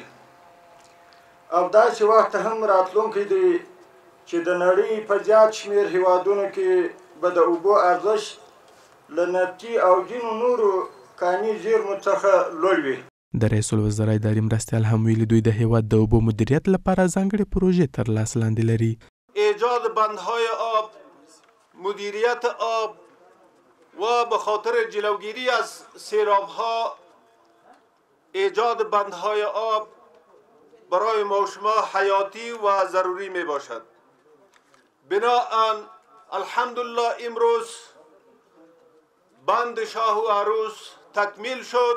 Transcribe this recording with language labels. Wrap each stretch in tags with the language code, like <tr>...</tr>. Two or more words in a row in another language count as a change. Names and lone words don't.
<ps>او داسې وخت هم راتلونکی دی چې د نړۍ په زیات شمېر هیوادونو کې به د اوبو ارزښت له نفتي او ځینو نورو کاني زیرمو څخه لوړ وي. د رئیس الوزرا اداري مرستیال هم ویلي دوی د هیواد د اوبو مدیریت لپاره ځانګړې پروژې تر لاس لاندې لري.</ps> <fa>ایجاد بندهای آب، مدیریت آب و به خاطر جلوگیری از سیلاب‌ها ایجاد بندهای آب برای ما و شما حیاتی و ضروری می باشد. بناهن الحمدلله امروز بند شاه و عروس تکمیل شد.</fa>